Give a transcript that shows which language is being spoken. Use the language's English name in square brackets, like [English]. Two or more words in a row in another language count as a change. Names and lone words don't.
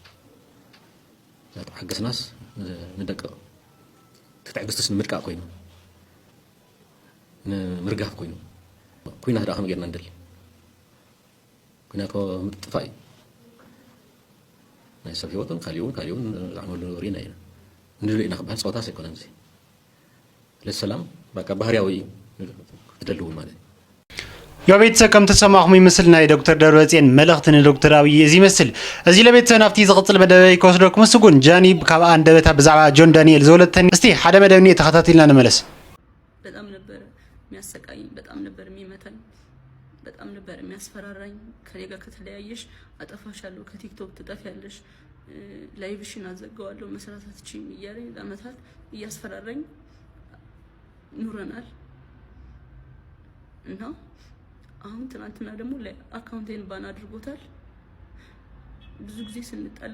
[Tigrinya] ናተዓገስናስ ንደቅቕ ትዕግስትስ ንምድቃቕ ኮይኑ ንምርጋፍ ኮይኑ ኩናት ዳ ከመይ ጌርና ንደሊ ኩናት ምጥፋእ እዩ ናይ ሰብ ሂወትን ካሊኡን ዝዓመሉ ሪኢና ኢና ንድልኡ ኢና ክበሃል ፀወታስ ኣይኮነን እዚ ለሰላም በቃ ባህርያዊ ክትደልው ማለት ያው ቤተሰብ ከም ተሰማኹም ይመስል ናይ ዶክተር ደብረጽዮን መልእኽቲ ንዶክተር አብይ እዚ ይመስል እዚ ለቤተሰብ ናፍቲ ዝቕፅል መደበይ ከወስደኩም ምስጉን ጃኒ ካብ አንደበታ ብዛዕባ ጆን ዳንኤል ዘወለተኒ እስቲ ሓደ መደብኒ ተኸታተልና ንመለስ [Amharic] በጣም ነበር የሚያሰቃይኝ በጣም ነበር የሚመታኝ በጣም ነበር የሚያስፈራራኝ ከኔ ጋር ከተለያየሽ አጠፋሻለሁ ከቲክቶክ ትጠፊያለሽ ላይቭሽን አዘጋዋለሁ መስራት አትችይም እያለኝ ለዓመታት እያስፈራራኝ ኑረናል እና አሁን ትናንትና ደግሞ ለአካውንቴን ባን አድርጎታል ብዙ ጊዜ ስንጣላ